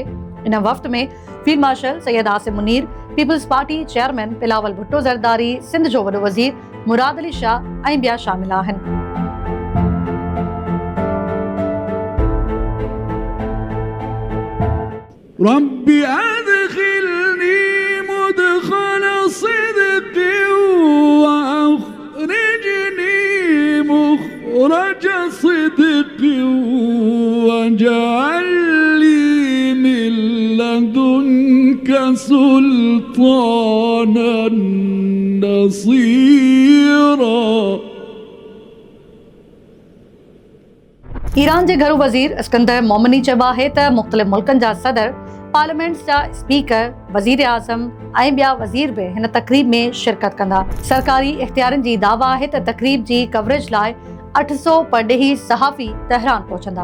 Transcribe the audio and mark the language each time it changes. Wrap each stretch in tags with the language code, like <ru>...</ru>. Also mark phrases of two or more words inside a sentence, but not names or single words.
<sd>इन वफ़द में फील्ड मार्शल सैयद आसिम मुनीर, पीपल्स पार्टी चेयरमैन बिलावल भुट्टो ज़रदारी, सिंध जो वॾो वज़ीर मुराद अली शाह ऐं ॿिया शामिल आहिनि।</sd> <ar>ربي أدخلني مدخل صدق وأخرجني مخرج صدق واجعل لي من لدنك سلطانا نصيرا.</ar> <sd>ईरान जे घरू वज़ीर इस्कंदर मोमिनी चयो आहे त मुख़्तलिफ़ मुल्कनि जा सदर, पार्लियामेंट जा स्पीकर, वज़ीर आज़म ऐं ॿिया वज़ीर बि हिन तक़रीब में शिरकत कंदा। सरकारी इख़्तियारनि जी दावा आहे त तक़रीब जी कवरेज लाइ 800 परॾेही सहाफ़ी तेहरान पहुचंदा।</sd>